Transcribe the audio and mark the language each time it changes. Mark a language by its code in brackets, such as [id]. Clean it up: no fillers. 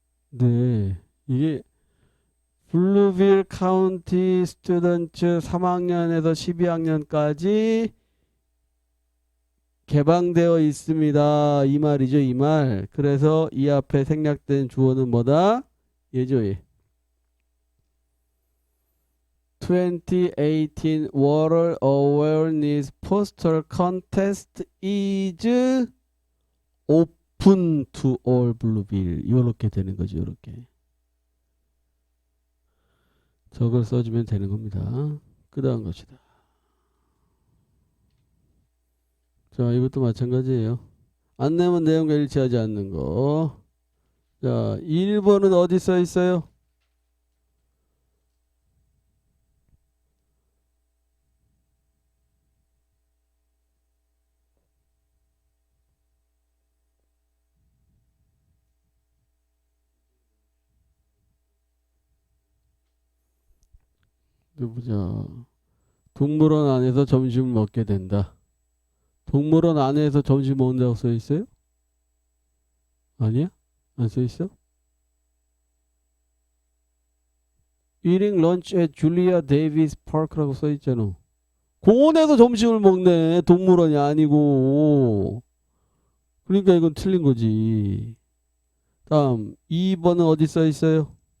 [ko] 네. 이게 블루빌 카운티 스튜던츠 3학년에서 12학년까지 개방되어 있습니다. 이 말이죠, 이 말. 그래서 이 앞에 생략된 주어는 뭐다? 예죠, 예. [en] 2018 Water Awareness Poster Contest is open to all Bluebill. [ko] 이렇게 되는 거죠, 이렇게. 저걸 써주면 되는 겁니다. 그 다음 것이다. 자, 이것도 마찬가지예요. 안 내면 내용과 일치하지 않는 거. 자, 1번은 어디 써 있어요? 누구자? 동물원 안에서 점심을 먹게 된다. 동물원 안에서 점심 먹는다고 써 있어요? 아니야? 안 써 있어? [en] Eating lunch at Julia Davis Park라고 [ko] 써 있잖아. 공원에서 점심을 먹네. 동물원이 아니고. 그러니까 이건 틀린 거지. 다음 2번은 어디 써 있어요?